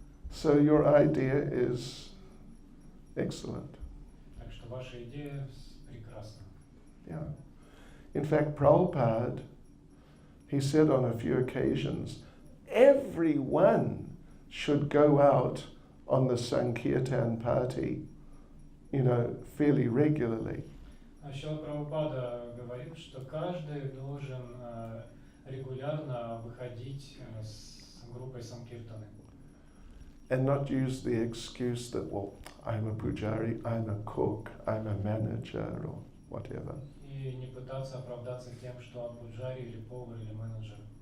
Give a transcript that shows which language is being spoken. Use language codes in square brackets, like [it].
[en] So your idea is excellent. [ru] Так что ваша идея прекрасна. [en] Yeah. In fact, Prabhupada, he said on a few occasions, everyone should go out on the Sankirtan party, fairly regularly. [ru] Еще Прабхупада говорил, что каждый должен регулярно выходить с группой Санкиртаны. [en] And not use the excuse that, well, I'm a pujari, I'm a cook, I'm a manager, or whatever. [ru] И не пытаться оправдаться тем, что он пуджари или повар или менеджер.